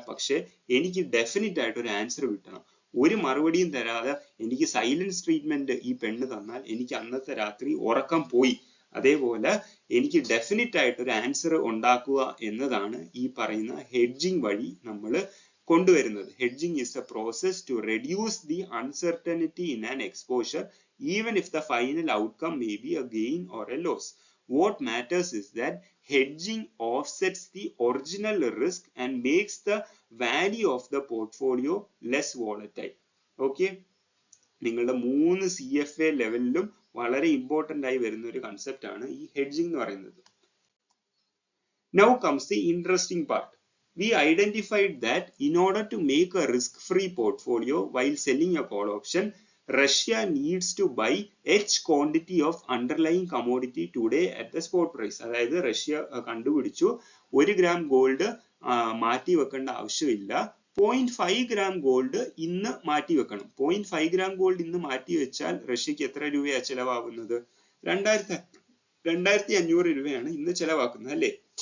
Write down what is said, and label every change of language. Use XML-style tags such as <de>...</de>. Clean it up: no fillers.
<ml>പക്ഷെ എനിക്ക് ഡെഫിനിറ്റ് ആയിട്ട് ഒരു ആൻസർ കിട്ടണം. ഒരു മറുപടിയും തരാതെ എനിക്ക് സൈലൻസ് ട്രീറ്റ്മെന്റ് ഈ പെണ്ണ് തന്നാൽ എനിക്ക് അന്നത്തെ രാത്രി ഉറക്കം പോയി. അതേപോലെ എനിക്ക് ഡെഫിനിറ്റ് ആയിട്ട് ഒരു ആൻസർ ഉണ്ടാക്കുക എന്നതാണ് ഈ പറയുന്ന ഹെഡ്ജിങ് വഴി നമ്മൾ കൊണ്ടുവരുന്നത്.</ml> <en>Hedging is a process to reduce the uncertainty in an exposure, even if the final outcome may be a gain or a loss. What matters is that hedging offsets the original risk and makes the value of the portfolio less volatile.</en> <ml>Okay, നിങ്ങളുടെ 3 CFA ലെവലിലും വളരെ important ആയി വരുന്ന ഒരു concept ആണ് ഈ hedging എന്ന് പറയുന്നത്.</ml> <en>Now comes the interesting part. We identified that in order to make a risk-free portfolio while selling a call option, Russia needs to buy H quantity of underlying commodity today at the spot price.</en> <ml>അതായത് Russia കണ്ടുപിടിച്ചു 1 gram gold മാറ്റി വെക്കേണ്ട ആവശ്യമില്ല, 0.5 gram gold ഇന്ന് മാറ്റി വെക്കണം. 0.5 gram gold ഇന്ന് മാറ്റി വെച്ചാൽ റഷ്യക്ക് എത്ര രൂപയാ ചെലവാകുന്നത്? 2500 രൂപയാണ് ഇന്ന് ചെലവാക്കുന്നത് അല്ലേ?</ml>